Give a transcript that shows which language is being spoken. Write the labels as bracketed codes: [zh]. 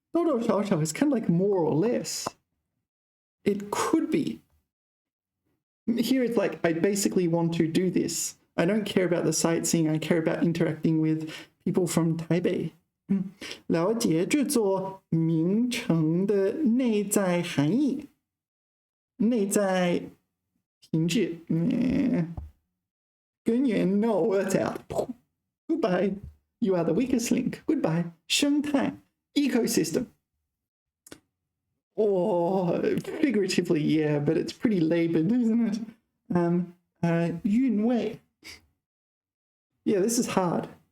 [en] 多多少少 is kind of like more or less. It could be. Here it's like, I basically want to do this. I don't care about the sightseeing. I care about interacting with people from Taipei. [zh] 了解这座名城的内在含义。内在品质。 [en] 根源 no, that's out. Goodbye. You are the weakest link. Goodbye. 生态 ecosystem. Oh, figuratively, yeah, but it's pretty labored, isn't it? Yun Wei. Yeah, this is hard.